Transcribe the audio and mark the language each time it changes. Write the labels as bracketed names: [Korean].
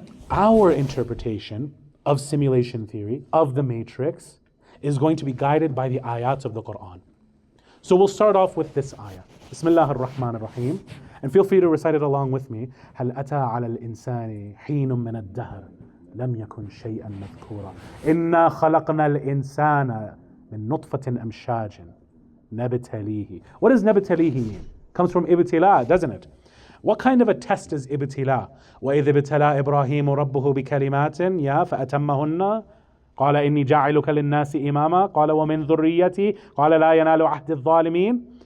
[English] Our interpretation of simulation theory, of the matrix, is going to be guided by the ayats of the Quran. So we'll start off with this ayah. Bismillah ar-Rahman ar-Rahim. And feel free to recite it along with me. [Arabic] هل أتى على الإنسان حين من الدهر لم يكن شيئا مذكورا إنا خلقنا الإنسان من نطفة أمشاج نبتليه. [English] What does نبتليه mean? Comes from ibtila, doesn't it? What kind of a test is ibtila? [Arabic] وَإِذِ ابْتَلَى إِبْرَاهِيمُ رَبُّهُ بِكَلِمَاتٍ فَأَتَمَّهُنَّ قال إني جاعلك للناس إماما قال ومن ذريتي قال لا ينال عهد الظالمين.